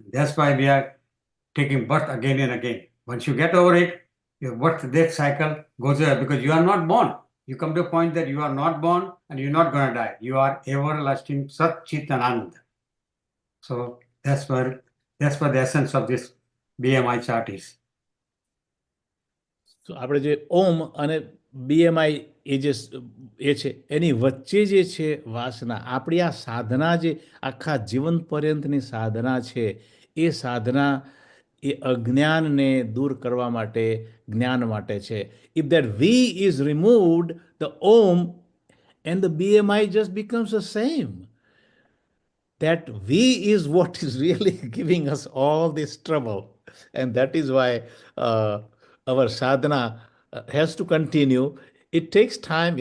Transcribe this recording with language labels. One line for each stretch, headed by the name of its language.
English: That's why we are taking birth again and again. Once you get over it, your birth-death cycle goes away because you are not born. You come to a point that you are not born and you're not going to die. You are everlasting Sat Chit Anand. So that's what the essence of this BMI chart is.
Gujarati: તો આપણે જે ઓમ અને BMI એ છે એની વચ્ચે જે છે વાસના, આપણી આ સાધના જે આખા જીવન પર્યંતની સાધના છે, એ સાધના એ અજ્ઞાનને દૂર કરવા માટે, જ્ઞાન માટે છે.
English: If that we is removed, the Om and the BMI just becomes the same. That we is what is really giving us all this trouble, and that is why our sadhana has to continue. It takes time.